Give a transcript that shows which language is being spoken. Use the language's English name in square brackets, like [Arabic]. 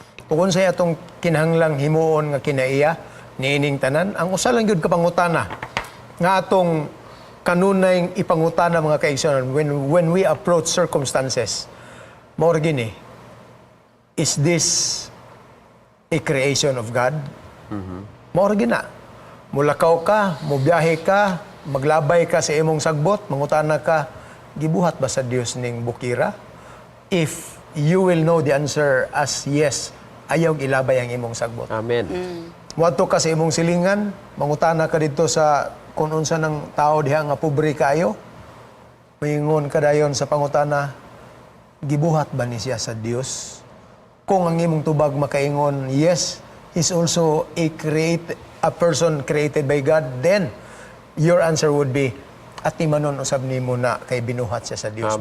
[Cebuano] Kung sa atong kinahanglang himuon nga kinaiya, niining tanan, ang usa lang gyud kapangutana, nga atong kanunay ipangutana mga kaigsunan, [English] when we approach circumstances, more gini, is this a creation of God? [Cebuano] More gina. Mulakaw ka, mubiyahe ka, maglabay ka sa imong sagbot, mangutana ka, gibuhat ba sa Dios ning bukira? [English] If you will know the answer as yes, [Cebuano] ayaw ilabay ang imong sagbot. Amen. Muadto ka sa imong silingan, mangutana ka dito sa kung unsa ng tao diha nga pobre kaayo, moingon ka dayon sa pangutana, gibuhat ba ni siya sa Dios? Kung ang imong tubag makaingon, [English] yes, he's also a person created by God, then your answer would be, [Cebuano] at timanon usab nimo na kay binuhat siya sa Dios,